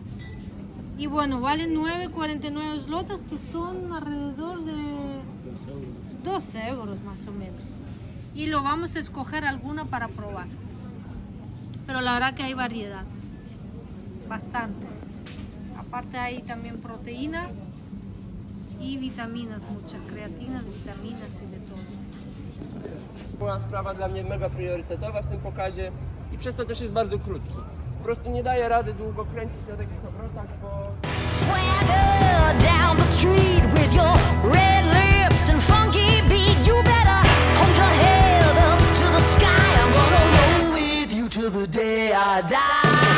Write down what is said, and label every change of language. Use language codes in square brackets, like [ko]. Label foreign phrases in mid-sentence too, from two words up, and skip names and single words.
[es] Y bueno, valen 9,49 zlotys, que son alrededor de 12 euros más o menos. Y lo vamos a escoger alguna para probar. Pero la verdad que hay variedad, bastante. Aparte hay también proteínas i vitaminas, muchas creatinas, vitaminas i de todo. [pl] Była sprawa dla mnie mega priorytetowa w tym pokazie i przez to też jest bardzo krótki. Po prostu nie daję rady długo kręcić na takich obrotach, bo... [en] Swagger down the street with your red lips and funky beat. You better hold your head up to the sky. I'm gonna roll with you till the day I die.